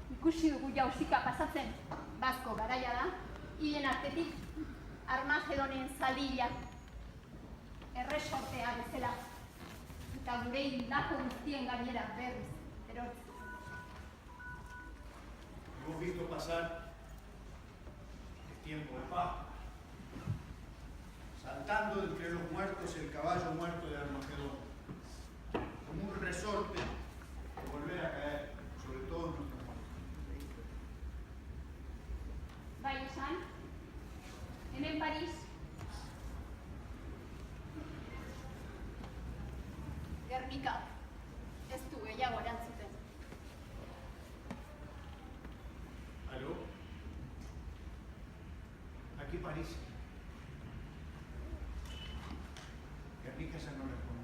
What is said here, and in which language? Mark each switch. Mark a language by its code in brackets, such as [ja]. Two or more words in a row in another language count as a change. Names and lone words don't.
[eu] ikusi dugu jauzika pasatzen, bazko garaia da, hilen artetik Armagedonen zaldia, erresortea bezala, eta gure hildako guztien gainera berriz, erortzen. [es] Hemos visto pasar el tiempo de paz, saltando entre los muertos el caballo muerto de Armagedón, como un resorte que volver a caer sobre todos nuestros muertos. [eu] Bai esan, hemen Paris, Gernika, ez du gehiago erantzuten. [es] ¿Aló? Aquí París. Guernica ya no